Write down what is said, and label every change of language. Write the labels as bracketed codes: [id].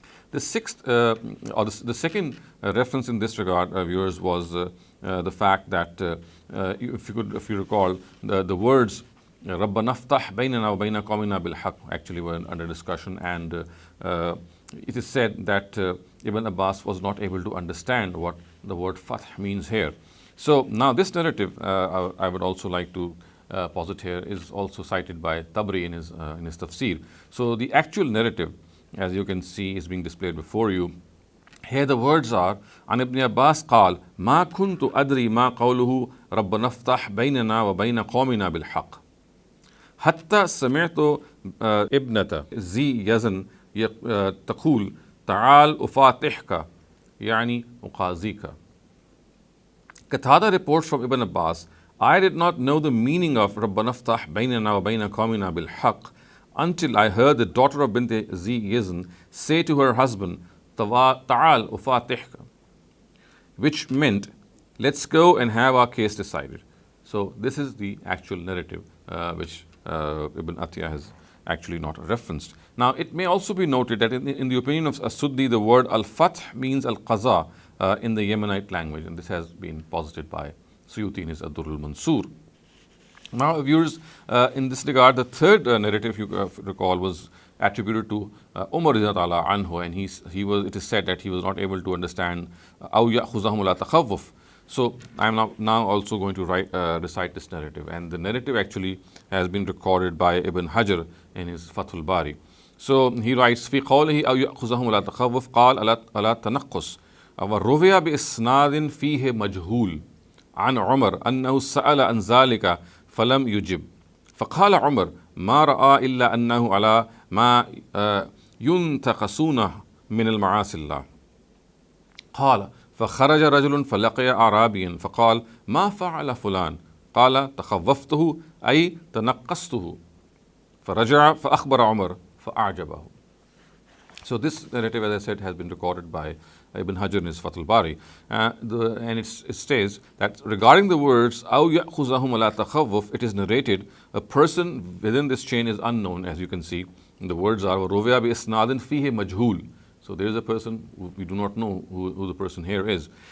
[en] The second reference in this regard, viewers, was the fact that if you recall, the words [ar] رَبَّنَا افْتَحْ بَيْنَنَا وَبَيْنَ قَوْمِنَا بِالْحَقِّ [en] actually were under discussion, and it is said that Ibn Abbas was not able to understand what the word fath means here. So now this narrative, I would also like to posit here, is also cited by Tabri in his tafsir. So the actual narrative, as you can see, is being displayed before you. Here the words are, [ar] عن ابن عباس قال ما كنت أدري ما قوله ربنا افتح بيننا وبين قومنا بالحق حتى سمعت ابنة ذي يزن تقول تعال أفاتحك يعني أقاضيك. [en] Qatada reports from Ibn Abbas, I did not know the meaning of [ar] ربنا افتح بيننا وبين قومنا بالحق [en] until I heard the daughter of Bint Zi Yazn say to her husband, [ar] Ta'al ufatihka, [en] which meant, let's go and have our case decided. So this is the actual narrative which Ibn Atiyah has actually not referenced. Now, it may also be noted that in the opinion of As-Suddi, the word al-Fath means al-Qaza in the Yemenite language, and this has been posited by Suyuti in his Ad-Durr al-Mansur. Now, viewers, in this regard, the third narrative you recall was attributed to Umar radhiyallahu anhu, and it is said that he was not able to understand [ar] أَوْ يَأْخُذَهُمُ لَا تَخَوُّفْ. [en] So I am now also going to recite this narrative, and the narrative actually has been recorded by Ibn Hajar in his Fathul Bari. So he writes, [ar] في قوله أو يأخذهم لا تخوف قال ألا تنقص وروي بإسناد فيه مجهول عن عمر أنه سأل عن ذلك فلم يجب فقال عمر ما رأى إلا أنه على ما ينتقصونه من المعاصي الله. قال فخرج رجل فلقي أعرابيا فقال ما فعل فلان قال تخوفته أي تنقصته فرجع فأخبر عمر فأعجبه. [en] So this narrative, as I said, has been recorded by Ibn Hajar in his Fathul Bari, and it states that regarding the words [ar] أَوْ يَأْخُذَهُمْ وَلَا تَخَوُّفْ, [en] it is narrated, a person within this chain is unknown, as you can see. And the words are [ar] وَرُوِيَ بِإِسْنَادٍ فِيهِ مَجْهُولٍ. [en] So there is a person, we do not know who the person here is.